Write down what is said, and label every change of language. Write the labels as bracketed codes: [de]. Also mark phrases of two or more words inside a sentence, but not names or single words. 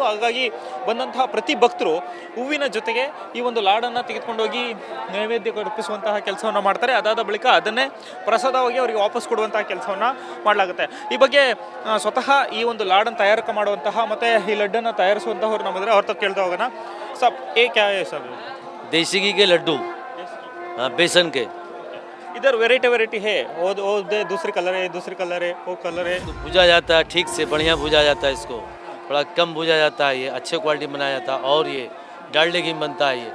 [kn] ಹಾಗಾಗಿ ಬಂದಂತಹ ಪ್ರತಿ ಭಕ್ತರು ಹೂವಿನ ಜೊತೆಗೆ ಈ ಒಂದು ಲಾಡನ್ನು ತೆಗೆದುಕೊಂಡೋಗಿ ನೈವೇದ್ಯಕ್ಕೆ ಅರ್ಪಿಸುವಂತಹ ಕೆಲಸವನ್ನು ಮಾಡ್ತಾರೆ. ಅದಾದ ಬಳಿಕ ಅದನ್ನೇ ಪ್ರಸಾದವಾಗಿ ಅವರಿಗೆ ವಾಪಸ್ ಕೊಡುವಂತಹ ಕೆಲಸವನ್ನು ಮಾಡಲಾಗುತ್ತೆ. ಈ ಬಗ್ಗೆ ಸ್ವತಃ ಈ ಒಂದು ಲಾಡನ್ನು ತಯಾರಿಕೆ ಮಾಡುವಂತಹ ಮತ್ತು ಈ ಲಡ್ಡನ್ನು ತಯಾರಿಸುವಂತಹವ್ರು ನಮ್ಮಿದ್ರೆ ಅವ್ರ ತಕ್ಕ ಕೇಳ್ತಾ ಹೋಗೋಣ. [hi] ಸರ್ क्या है सब? देसी घी के लड्डू, हाँ बेसन के. इधर वेराइटी है. वो दूसरी कलर है, दूसरी कलर है, वो कलर है. तो भुजा जाता है ठीक से, बढ़िया भुजा जाता है. इसको थोड़ा कम भुजा जाता है. ये अच्छे क्वालिटी बनाया जाता है. और ये डालडे घी बनता है.